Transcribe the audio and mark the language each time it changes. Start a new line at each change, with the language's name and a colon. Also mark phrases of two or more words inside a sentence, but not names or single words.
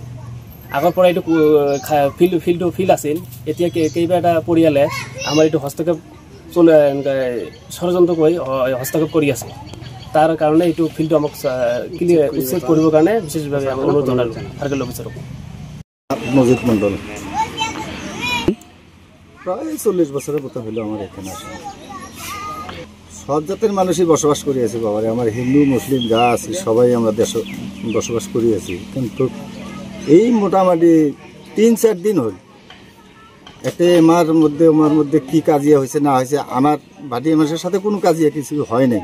Assamese: আগৰ পৰা এইটো ফিল্ড আছিল, এতিয়া কেইবাটা পৰিয়ালে আমাৰ এইটো হস্তক্ষেপ ষড়যন্ত্ৰ কৰি হস্তক্ষেপ কৰি আছে। তাৰ কাৰণে এইটো ফিল্ডটো আমাক উচ্ছেদ কৰিবৰ কাৰণে বিশেষভাৱে অনুৰোধ জনালোঁ সাৰ্কেল অফিচাৰক। মজিদ মণ্ডল,
Bangla: প্রায় 40 বছরের মতো হলো আমার এখানে আসা। সব জাতের মানুষই বসবাস করে আছি বাবারে। আমার হিন্দু মুসলিম যা আছে সবাই আমরা দেশে বসবাস করে আছি। কিন্তু এই মোটামুটি 3-4 দিন হল এতে আমার মধ্যে কি কাজিয়া হয়েছে না হয়েছে, আমার ভাটি মানুষের সাথে কোনো কাজিয়া কিছু হয় নাই।